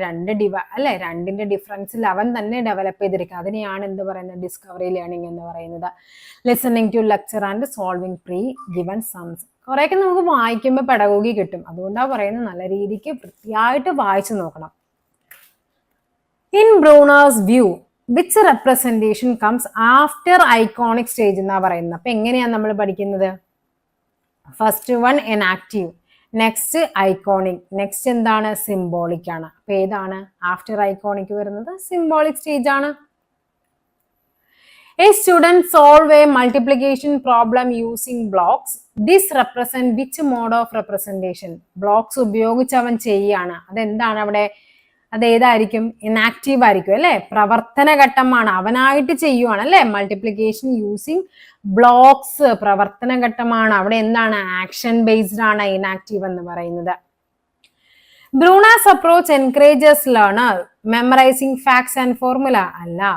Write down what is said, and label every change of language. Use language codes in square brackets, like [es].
[ml] 2 അല്ലെ, 2ന്റെ ഡിഫറൻസിൽ അവൻ തന്നെ ഡെവലപ്പ് ചെയ്തിരിക്കുക. അതിനെയാണ് എന്ത് പറയുന്നത്? ഡിസ്കവറി ലേണിംഗ് എന്ന് പറയുന്നത്. Listening to lecture and solving pre given സംസ്. കുറെയൊക്കെ നമുക്ക് വായിക്കുമ്പോൾ പെഡഗോഗി കിട്ടും. അതുകൊണ്ടാണ് പറയുന്നത് നല്ല രീതിക്ക് വൃത്തിയായിട്ട് വായിച്ചു നോക്കണം. [en] In Bruner's view, which representation comes after iconic stage [ml] എന്നാ പറയുന്നത്? അപ്പൊ എങ്ങനെയാണ് നമ്മൾ പഠിക്കുന്നത്? First one inactive, next iconic, next എന്താണ്? സിംബോളിക് ആണ്. അപ്പൊ ഏതാണ് ആഫ്റ്റർ ഐക്കോണിക് വരുന്നത്? സിംബോളിക് സ്റ്റേജ് ആണ്. [en] A student solve a multiplication problem using blocks. This represent which mode of representation? [ml] Blocks ഉപയോഗിച്ച് അവൻ ചെയ്യാണ്. അതെന്താണ് അവിടെ? അത് ഏതായിരിക്കും? ഇനാക്റ്റീവ് ആയിരിക്കും അല്ലെ. പ്രവർത്തന ഘട്ടമാണ്, അവനായിട്ട് ചെയ്യുവാണ് അല്ലെ. മൾട്ടിപ്ലിക്കേഷൻ യൂസിങ് ബ്ലോക്സ് പ്രവർത്തന ഘട്ടമാണ്. അവിടെ എന്താണ്? ആക്ഷൻ ബേസ്ഡ് ആണ് ഇനാക്റ്റീവ് എന്ന് പറയുന്നത്. Brunner's approach encourages learner മെമ്മറൈസിംഗ് facts and formula അല്ല.